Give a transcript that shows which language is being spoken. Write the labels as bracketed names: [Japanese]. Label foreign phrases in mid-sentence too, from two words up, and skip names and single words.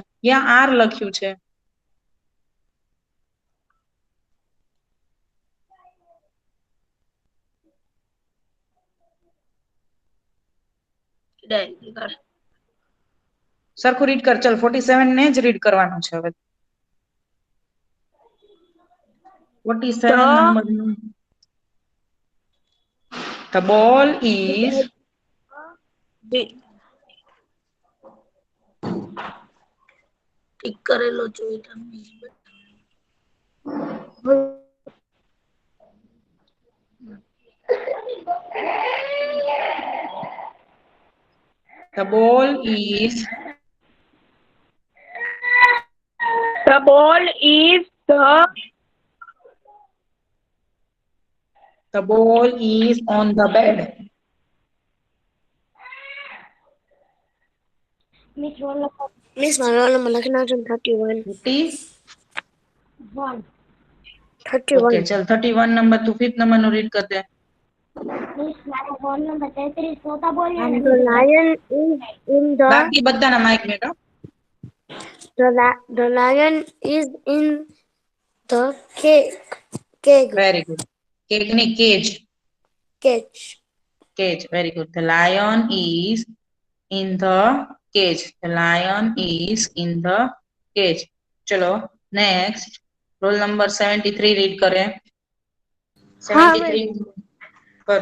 [Gujarati] ક્યાં આર લખ્યું છે? સરખું રીડ કર. ચલ 47 ને જ રીડ કરવાનું છે હવે. 47 નંબરનું. [English] The ball is [Gujarati] ટીક કરેલો જોઈ તમે. [English] The ball is The ball is on the bed. Miss, my roll number [Gujarati] લખી નાખજો [English] 31. 31. [Gujarati] ઓકે ચલ 31 નંબર તું ફિફ્થ નંબરનું રીડ કર દે. [English] roll number [Gujarati] 33 તોતા બોલ્યા [English] And the lion is in the [Gujarati] બાકી બધાના માઇક મેટો. [English] the lion is in the cage. very good. [Gujarati] કેક ની કેજ. [English] Cage. Cage. Very good. The lion is in the cage. The lion is in the cage. चलो next. Roll number 73 read करे. 73 कर.